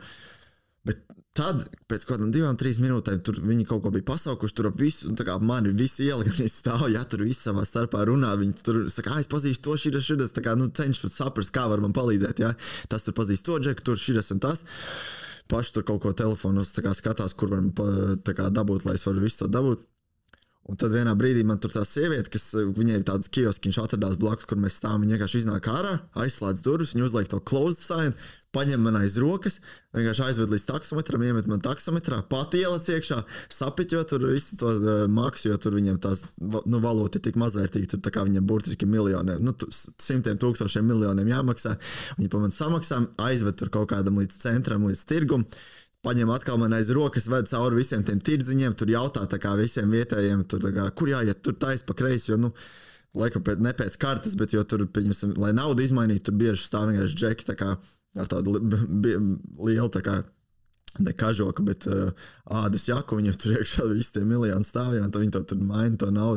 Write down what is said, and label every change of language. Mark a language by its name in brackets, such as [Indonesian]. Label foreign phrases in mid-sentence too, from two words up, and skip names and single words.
[Latvian] Bet tad, pēc kādām 2-3 minūtēm, tur viņi kaut ko bija pasaukuši, tur ap visu, un tā kā mani visi iela, gan es stāvu, ja tur visi savā starpā runā, viņi tur saka, es pazīstu to, širas, tā kā, cenšos saprast, kā var man palīdzēt, ja. Tas tur pazīst to džeku, tur širas un tas. Paši tur kaut ko telefonos skatās, kur varam dabūt, lai es varu visu to dabūt. Un tad vienā brīdī man tur tā sieviete, kas viņai ir tāds kioskiņš atradās blakus, kur mēs stāvam, viņa vienkārši iznāk ārā, aizslēdz durvis, viņa uzliek to [English] closed sign, [Latvian] paņem man aiz rokas, vienkārši aizved līdz taksometram, iemet man taksometrā, pati ielec iekšā, sapiķo tur visu to maksu, jo tur viņiem tās valūta ir tik mazvērtīga, tur tā kā viņiem burtiski miljoniem, 100,000 miljoniem jāmaksā. Viņi pa man samaksā, aizved tur kaut kādam līdz centram, līdz tirgum, paņem atkal man aiz rokas, ved cauri visiem tiem tirdziņiem, tur jautā tā kā visiem vietējiem, tur tā kā, kur jāiet, tur tais pa kreisi, jo, laikam ne pēc kartes, bet jo tur, pieņemsim, lai naudu izmainītu, tur bieži stāv vienkārši džeki, tā kā ar tādu lielu, tā kā, ne kažoku, bet ādas jaku, viņam tur iekšā visi tie miljoni stāvja, un tad viņi tur maina to naudu.